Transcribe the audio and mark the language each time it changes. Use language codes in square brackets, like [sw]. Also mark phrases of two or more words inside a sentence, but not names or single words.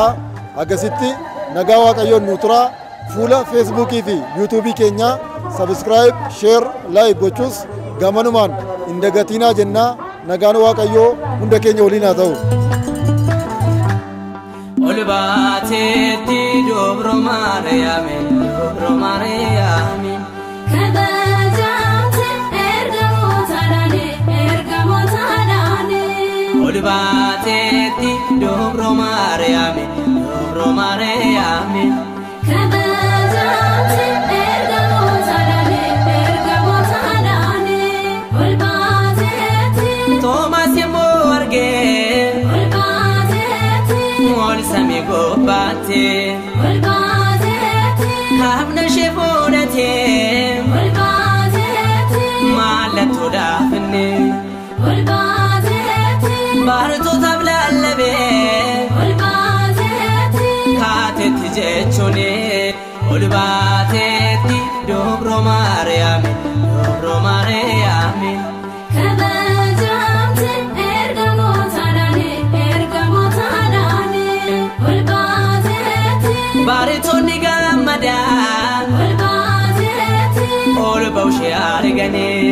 [om] Akkasitti nagaa Waaqayyoon nu turaa. Fuula Feesbuukii fi Yuutuubii keenya [en] sabiskiraayib, sheer, laayik [om] gochuus gamanumaan hin dagatinaa jennaa. Nagaan Waaqayyoo hunda keenya waliin haa ta'u. Ol baateetti dobro Maariyaame, dobro Maariyaame. Kabajamte ergamoota dhaane. Ol baateetti dobro Maariyaame, dobro Maariyaame. Kabajamte ergamoota dhaane. Ol baateetti. Toomaas yemmuu argee. Ol baateetti. Ol samii gubbaatee. Ol baateetti. Kaabna ishee fuudhatee. Ol baateetti. Mallattoodhaaf inni. Ol baateetti. Baratootaaf lallabee. Ol baateetti. Kaateetti jechuuni. Ol baateetti dobro Maariyaame, dobro Maariyaame. Kabajamte ergamoota dhaane. Ol baateetti. Barattoonni gammadaan. Ol baateetti. Ol ba'ushee arganii.